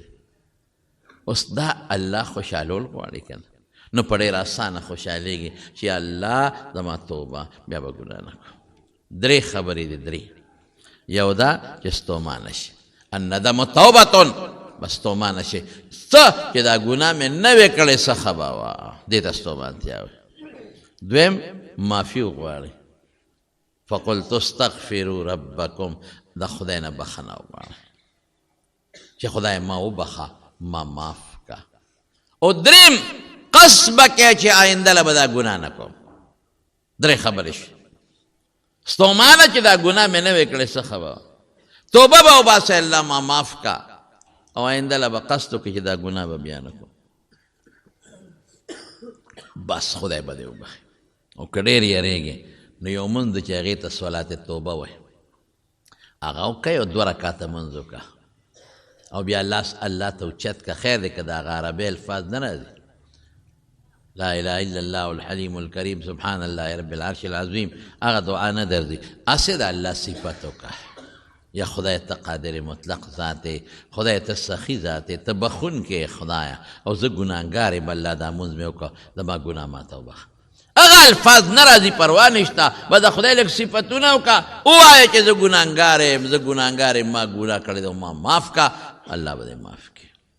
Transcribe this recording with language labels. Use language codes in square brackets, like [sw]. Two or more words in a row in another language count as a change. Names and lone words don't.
[ps] اوس دا الله خوشحالول غواړي که نو په ډېر اسانه خوشحالېږي چې الله زما توبه بیا به ګناه نه کوم 3 خبرې دي 3 یو دا چې ستومانه شي [ar] الندم توبتون [ps] بس ستومانه شي څه چې دا ګناه مې نه وې کړې څه ښه به وه دې ته ستومانتیا وي دویم معافي وغواړي [ar] فقلت استغفروا ربکم [ps] د خدای نه بخښنه وغواړه چې خدای ما وبخه ما معاف کا او دریم قصد به کوې چې آینده له به دا ګناه نه کوم 3 خبرې شي ستومانه چې دا ګناه مې نه وې کړې څه خبره توبه به وباسئ الله ما معاف کا او آینده له به قصد وکړي چې دا ګناه به بیا نه کوم بس خدای به دې وبخي او که ډېر یېرېږې نو یو مونځ دی چې هغې ته صلات توبه وایي هغه وکړئ او 2 رکعته مونځ وکړه او بیا لاس الله ته اوچت که خیر دی که د هغه عربي الفاظ نه راځي [ar] لا اله الا الله الحلیم الکریم سبحان الله رب العرش العظیم [ps] هغه دعا نه درځي هسې د الله صفت وکړه یا خدای ته قادر مطلق ذات دی خدای ته سخي ذات دی ته بخونکی خدایه او زه ګناهګار یم الله دا مونځ مې وکړه زما ګناه ماته وبخه هغه الفاظ نه راځي پروا نشته به د خدای لږ صفتونه وکړه ووایه چې زه ګناهګار یم زه ګناهګار یم ما ګناه کړې ده ما معاف کا الله به دې معاف کړي